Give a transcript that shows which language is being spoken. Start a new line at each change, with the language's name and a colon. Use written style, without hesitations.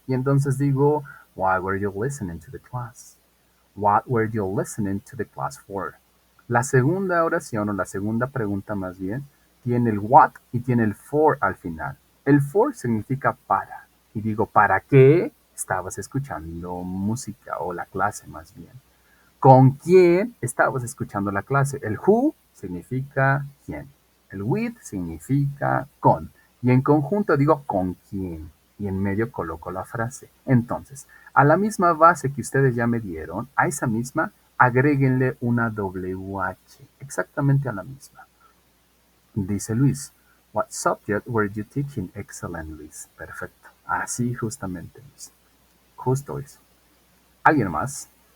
Spanish: Y entonces digo,
English: why were you listening to the class? What were you listening to the class for?
Spanish: La segunda oración o la segunda pregunta más bien tiene el what y tiene el for al final. El for significa para. Y digo, ¿para qué estabas escuchando música o la clase más bien? ¿Con quién estabas escuchando la clase? El who significa quién. El with significa con. Y en conjunto digo con quién. Y en medio coloco la frase. Entonces, a la misma base que ustedes ya me dieron, a esa misma, agréguenle una WH. Exactamente a la misma. Dice
English: Luis, What subject were you teaching? Excellent,
Spanish: Luis. Perfecto. Así justamente, Luis. Justo eso. ¿Alguien más?